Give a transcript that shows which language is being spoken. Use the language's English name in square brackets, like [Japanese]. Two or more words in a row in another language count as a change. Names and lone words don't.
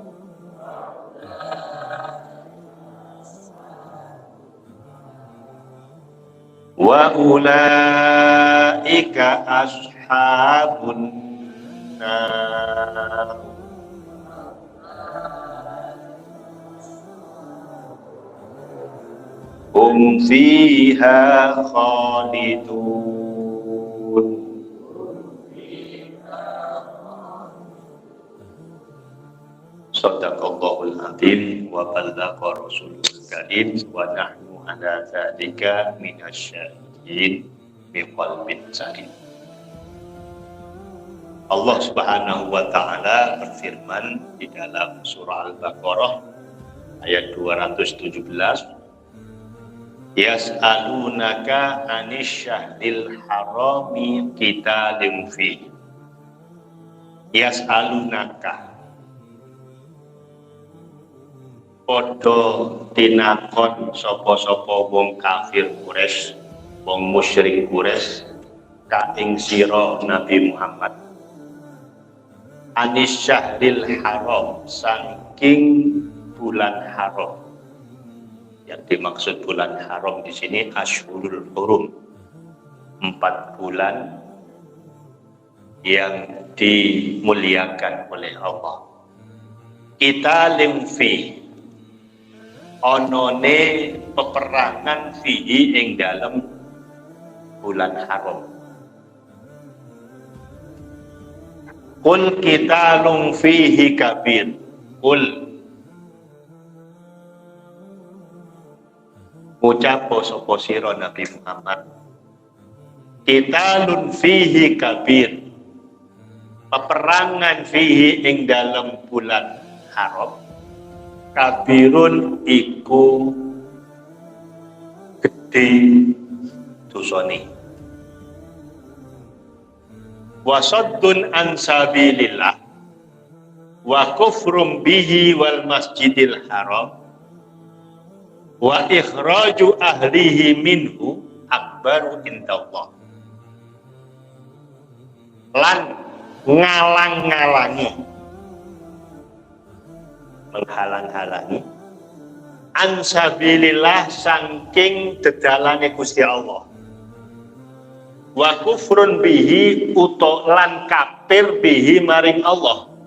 [Arabic] وأولئك أصحاب النار هم فيها خالدون صدق الله العظيم وبلغ رسوله الكريم ونحن على ذلك من الشاهدين بقلب سليم. [Indonesian] Allah [Arabic] سبحانه وتعالى [Indonesian] berfirman di dalam surah Al-Baqarah ayat 217, [Arabic] يسألونك عن الشهر الحرام قتال فيه. [Javanese] Yas'alunaka padha tinakon sapa-sapa wong kafir Quraisy, wong musyrik Quraisy ka ing sira Nabi Muhammad. [Arabic] عن الشهر الحرام, [Javanese] saking bulan haram. [Indonesian] Yang dimaksud bulan haram di sini [Arabic] أشهر الحرم, [Indonesian] 4 bulan yang dimuliakan oleh Allah. [Javanese] Kita limfi onone peperangan fihi ing dalam bulan haram. [Arabic] قل قتال فيه كبير. [Javanese] Qul ucap sapa sira Nabi Muhammad, [Arabic] قتال فيه كبير, [Javanese] peperangan fihi ing dalam bulan haram, kabirun iku gede dosane. [Arabic] وصد عن سبيل الله وكفر به والمسجد الحرام وإخراج أهله منه أكبر عند الله. [Javanese] Lan ngalang-ngalangi, menghalang-halangi [Arabic] عن سبيل الله [Javanese] saking dedalane Gusti Allah, [Arabic] وكفر به [Javanese] uto lan kafir bihi maring Allah,